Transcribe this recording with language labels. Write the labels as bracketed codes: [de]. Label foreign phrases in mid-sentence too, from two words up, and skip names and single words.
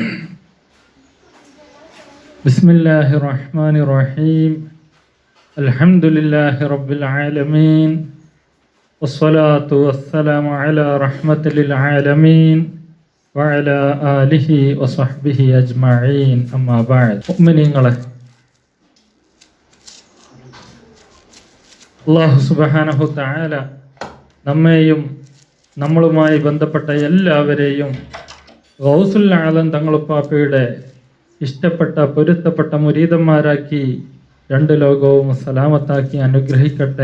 [ar] بسم الله الرحمن الرحيم. الحمد لله رب العالمين والصلاة والسلام على رحمة للعالمين وعلى آله وصحبه أجمعين. أما بعد. [ml] മുഅ്മിനീങ്ങളെ, അല്ലാഹു [ar] سبحانه تعالى [ml] നമ്മെയും നമ്മളുമായി ബന്ധപ്പെട്ട എല്ലാവരെയും ഗൗസുൽ ആലം തങ്ങളുപ്പാപ്പയുടെ ഇഷ്ടപ്പെട്ട പൊരുത്തപ്പെട്ട മുരീദന്മാരാക്കി രണ്ട് ലോകവും സലാമത്താക്കി അനുഗ്രഹിക്കട്ടെ.